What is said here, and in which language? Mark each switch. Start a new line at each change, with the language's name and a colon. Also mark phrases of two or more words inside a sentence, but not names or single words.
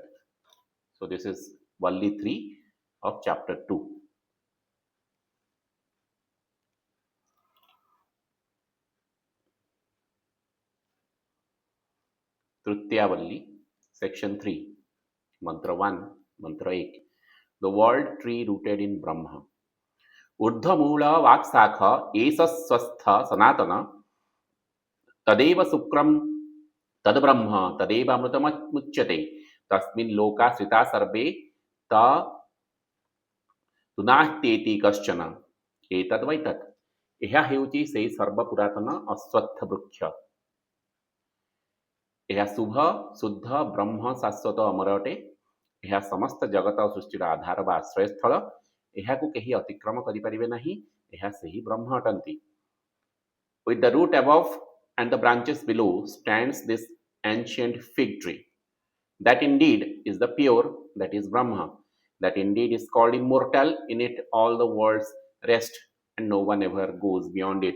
English: So this is Valli-03 of chapter 2. Tritiya Valli, section 3, mantra 1, mantra 8. The world tree rooted in Brahma.
Sanskrit: ऊर्ध्वमूल वाक्शाख एष स्वस्थ सनातन तदेव शुक्रम तद्ब्रह्म तदेवामृतमुच्यते तस्मिन् लोकाश्रिता सर्वे तुनास्त्येति कश्चन एतद् वै तत्
Odia: ଏହା ହେଉଛି ସେହି ସର୍ବପୁରାତନ ଅଶ୍ୱତ୍ଥ ବୃକ୍ଷ। ଏହା ଶୁଭ ଶୁଦ୍ଧ ବ୍ରହ୍ମ ଶାଶ୍ୱତ ଅମର ଅଟେ। ଏହା ସମସ୍ତ ଜଗତ ଓ ସୃଷ୍ଟିର ଆଧାର ବା ଆଶ୍ରୟସ୍ଥଳ। ଏହାକୁ କେହି ଅତିକ୍ରମ କରିପାରିବେ ନାହିଁ। ଏହା ସେହି ବ୍ରହ୍ମ ଅଟନ୍ତି।
English: With the root above and the branches below stands this ancient fig tree. That indeed is the pure, that is Brahma. That indeed is called immortal. In it all the worlds rest and no one ever goes beyond it.